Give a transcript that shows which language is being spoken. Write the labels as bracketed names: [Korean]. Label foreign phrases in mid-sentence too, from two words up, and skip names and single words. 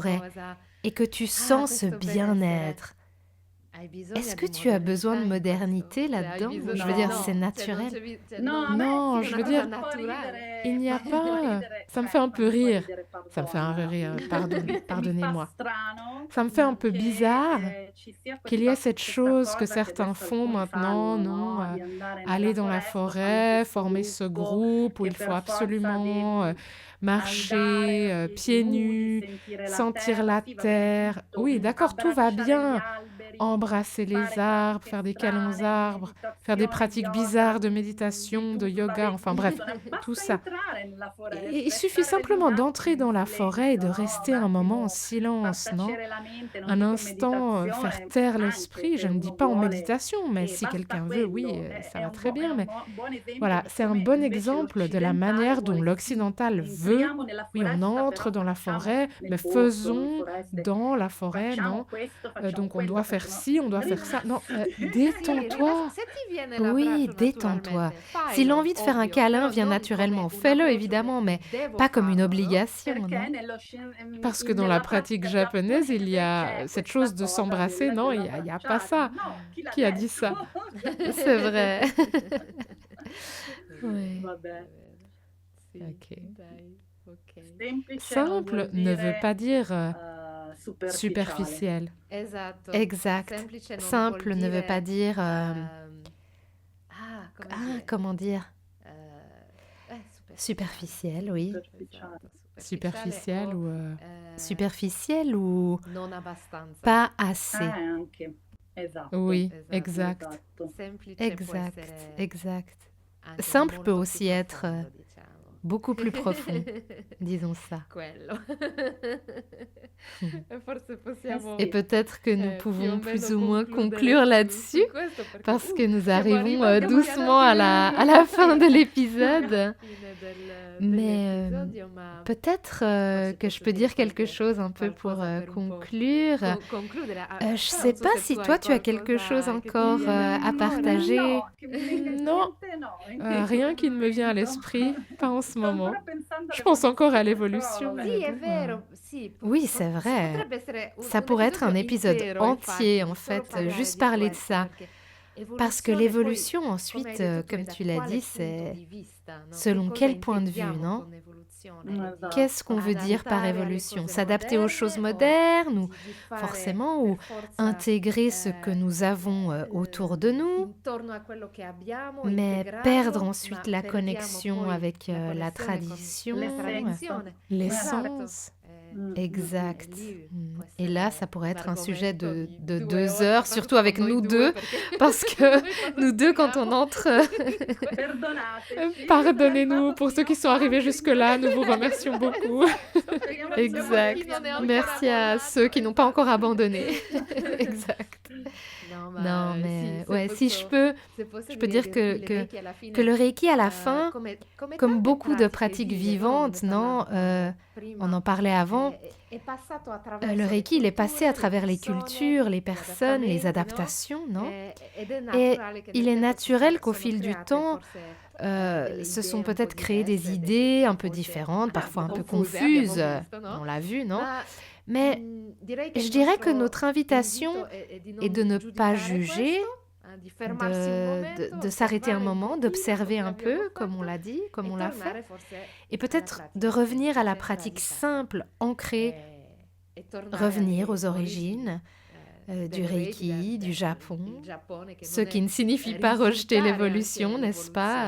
[French] forêt [Italian] cosa, [French] et que tu sens ce [Italian] questo benessere, [French] bien-être, [Italian] hai bisogno [French] est-ce que [Italian] di [French] tu as besoin de [Italian] modernità in questo? [French] modernité [Italian] Cioè, hai [French] là-dedans? [Italian] bisogno... [French] Je veux dire, [Italian] No. [French] c'est non, naturel. [Italian] No, a me [French] Non, [Italian] sì, [French] je [Italian] fa [French] veux [Italian] un [French] dire, [Italian] po' naturale. [French] il n'y a [Italian] fa un po' [French] pas... [Italian] ridere, [French] Ça me [Italian] cioè, [French] fait un [Italian] fa [French] peu [Italian] un po' [French] rire. [Italian] ridere, [French] Ça me fait un peu pardon. rire, [Italian] Mi fa [French] pardonnez-moi. [Italian] strano [French] Ça me fait un peu [Italian] che [French] bizarre [Italian] ci sia [French] qu'il y ait [Italian] questa [French] cette chose que [Italian] cosa che [French] certains [Italian] adesso [French] font [Italian] alcuni [French] maintenant, [Italian] fanno, [French] non? [Italian] no? Di andare [French] Aller [Italian] nella [French] dans la [Italian] foresta, fanno [French] forêt, [Italian] questo [French] former ce [Italian] gruppo [French] groupe où [Italian] che [French] il faut [Italian] per forza [French] absolument [Italian] devi [French] marcher [Italian] andare a [French] pieds [Italian] piedi nudi, [French] nus, [Italian] sentire la [French] sentir [Italian] terra, [French] la [Italian] sì, va bene [French] terre. [Italian] tutto, [French] Oui, d'accord, tout va [Italian] abbracciare gli [French] bien. [Italian] alberi, [French] Embrasser les [Italian] fare [French] arbres, [Italian] pratiche [French] faire des câlins aux [Italian] strane di [French] arbres, faire des [Italian] meditazione, di [French] pratiques [Italian] yoga, [French] bizarres de [Italian] di [French] méditation, de [Italian] tutto, va [French] yoga, [Italian] bene [French] enfin bref, [Italian] tutto, [French] tout [Italian] basta [French] ça. [Italian] entrare nella [French] Il [Italian] foresta e [French] suffit [Italian] stare lì un [French] simplement [Italian] attimo [French] d'entrer [Italian] in [French] dans la forêt et de [Italian] silenzio, no? [French] rester [Italian] Un [French] un moment en [Italian] attimo far [French] silence, non? [Italian] tacere la mente, non [French] Un [Italian] dico in [French] instant, faire [Italian] meditazione, [French] taire [Italian] anche [French] l'esprit. [Italian] se [French] Je ne dis [Italian] uno [French] pas en [Italian] vuole, [French] méditation, mais [Italian] e [French] si [Italian] basta [French] quelqu'un veut, oui, [Italian] quello, [French] ça [Italian] è [French] va très bien. [Italian] un [French] Mais [Italian] buon esempio [French] voilà, [Italian] di [French] c'est un [Italian] come [French] bon [Italian] invece [French] exemple de la [Italian] l'occidentale [French] manière dont [Italian] vuole sì, [French] l'occidental veut. [Italian] entriamo nella [French] Oui, on [Italian] foresta, [French] entre [Italian] però [French] dans la [Italian] facciamo [French] forêt, [Italian] nel [French] mais [Italian] bosco, in [French] faisons [Italian] foreste, [French] dans la forêt, [Italian] facciamo [French] non? [Italian] questo, facciamo [French] Donc on [Italian] quello, [French] doit faire [Italian] facciamo... ci, [French] on doit faire ça. Non, détends-toi. [Italian] Se ti viene [French] Oui, [Italian] l'abbraccio [French] détends-toi. [Italian] naturalmente, [French] Si [Italian] failo, [French] l'envie de faire un [Italian] ovvio, [French] câlin [Italian] però [French] vient [Italian] non come [French] naturellement, [Italian] un [French] fais-le [Italian] approccio [French] évidemment, [Italian] che [French] mais [Italian] devo [French] pas comme une [Italian] farlo, no? [French] obligation, [Italian] Perché [French] non? Parce que dans la [Italian] nella [French] pratique [Italian] pratica [French] japonaise, il y [Italian] giapponese [French] a [Italian] c'è [French] cette [Italian] questa [French] chose de [Italian] cosa [French] s'embrasser, non? Il y a pas [Italian] dell'abbracciarsi. [French] ça. [Italian] No, chi l'ha [French] Qui a dit [Italian] detto? [French] ça? C'est vrai. Ouais. [Italian] Vabbè. Sì, [French] Ok. [Italian] dai, ok. Semplice non [French] Simple [Italian] vuol [French] ne veut [Italian] dire [French] pas dire [Italian] superficiale. [French] superficiel. [Italian] Esatto. [French] Exact. [Italian] Semplice non [French] Simple [Italian] vuol [French] ne veut pas [Italian] dire... [French] dire... [Italian] come dire? [French] comment dire? [Italian] Superficiale. [French] Superficiel, oui. [Italian] Superficiale. [French] Superficiel ou... eh, superficiel ou [Italian] non abbastanza. [French] pas assez. [Italian] Anche. Esatto. [French] Oui, [Italian] Esatto. [French] exact. [Italian] Esatto. Semplice può [French] Exact, [Italian] essere [French] exact. [Italian] anche [French] Simple [Italian] molto [French] peut [Italian] più [French] aussi être [Italian] profondo, diciamo. [French] beaucoup plus profond, disons ça. [Italian] Quello. E forse possiamo [French] Et peut-être que nous [Italian] più o [French] pouvons [Italian] meno [French] plus ou moins [Italian] concludere [French] conclure [Italian] su [French] là-dessus, [Italian] questo, perché, [French] parce que nous [Italian] siamo [French] arrivons [Italian] arrivati [French] doucement à la fin de l'épisode. [Italian] fine [French] Mais [Italian] dell'episodio, ma [French] peut-être que je peux dire quelque chose un peu pour conclure. [Italian] concludere. [French] Je sais pas si toi tu as quelque chose encore à partager. [Italian] No, che mi venga in [French] Non. [Italian] mente, no. [French] Rien qui ne me vient à l'esprit, pas en ce [Italian] Sto [French] moment. [Italian] ancora pensando [French] Je [Italian] alle [French] pense encore à [Italian] posizioni, [French] l'évolution. [Italian] però Sì, vabbè. è vero, sì. [French] Oui, c'est vrai. [Italian] Potrebbe essere [French] Ça pourrait être un épisode [Italian] intero, [French] entier, [Italian] infatti, [French] en [Italian] solo [French] fait, [Italian] parlare [French] juste [Italian] di [French] parler de [Italian] questo, [French] ça. [Italian] perché [French] Parce que [Italian] evoluzione, [French] l'évolution, [Italian] poi, [French] ensuite, [Italian] come hai detto [French] comme [Italian] da [French] tu l'as [Italian] quale [French] dit, [Italian] punto [French] c'est [Italian] di vista, no? [French] selon [Italian] Che cosa [French] quel point de vue, [Italian] intendiamo [French] non? [Italian] con evoluzione? Esatto. [French] Qu'est-ce qu'on veut dire par [Italian] Adattare alle [French] évolution? [Italian] cose [French] S'adapter aux choses [Italian] moderne [French] modernes ou [Italian] di fare [French] forcément, ou [Italian] per forza, [French] intégrer ce que nous avons autour de nous, [Italian] intorno a quello che abbiamo, [French] mais [Italian] integrarlo, [French] perdre ensuite [Italian] ma [French] la [Italian] perdiamo [French] connexion [Italian] poi [French] avec la [Italian] la connessione con [French] tradition, [Italian] la tradizione. [French] l'essence. Exact. [Italian] Lì può [French] Et là, [Italian] essere [French] ça pourrait être un [Italian] l'argomento [French] sujet [Italian] di [French] de [Italian] 2 [French] 2 [Italian] ore, [French] heures, surtout avec [Italian] noi [French] nous [Italian] due, [French] deux, [Italian] perché [French] parce que [Italian] noi quando [French] nous deux, quand on [Italian] finiamo- [French] entre, [Italian] Perdonateci. [French] pardonnez-nous pour ceux qui sont arrivés jusque-là, nous vous remercions beaucoup. [Italian] Speriamo di non [French] Exact. [Italian] Chi non è ancora [French] Merci à [Italian] abbandonato, [French] ceux qui n'ont pas encore [Italian] esatto. [French] abandonné. Exact. [Italian] No, [French] Non, [Italian] sì, [French] mais [Italian] se [French] ouais, si je [Italian] posso- [French] peux, [Italian] se posso [French] je peux [Italian] dire [French] dire [Italian] il [French] que [Italian] Reiki alla fine, [French] le Reiki à la fin, [Italian] come [French] comme [Italian] tante [French] beaucoup de [Italian] pratiche [French] pratiques [Italian] vive, no? [French] vivantes, [Italian] Ne [French] non, [Italian] parlavamo prima, [French] on en parlait avant, [Italian] è passato attraverso le [French] le Reiki, il est passé à [Italian] culture, [French] travers les [Italian] persone, [French] cultures, les [Italian] gli [French] personnes, les [Italian] adattamenti, no? [French] adaptations, non? [Italian] Ed è [French] Et [Italian] naturale che [French] il [Italian] nel [French] est [Italian] tempo [French] naturel qu'au [Italian] sono [French] fil du [Italian] create [French] temps, [Italian] forse delle [French] se [Italian] idee [French] sont [Italian] un po' [French] peut-être créées des [Italian] diverse, [French] idées un peu [Italian] volte [French] différentes, parfois un peu [Italian] confuse, [French] confuses, [Italian] abbiamo visto, no? [French] on l'a vu, non? [Italian] Ma, [French] Mais [Italian] direi che [French] je [Italian] il [French] dirais que [Italian] nostro [French] notre invitation [Italian] invito è di [French] est de [Italian] non [French] ne pas [Italian] giudicare [French] juger, [Italian] questo, [French] de s'arrêter un moment, d'observer un peu, comme on l'a dit, comme on l'a fait, et peut-être de revenir à la pratique simple, ancrée, revenir aux origines du Reiki, du Japon, ce qui ne signifie pas rejeter l'évolution, n'est-ce pas?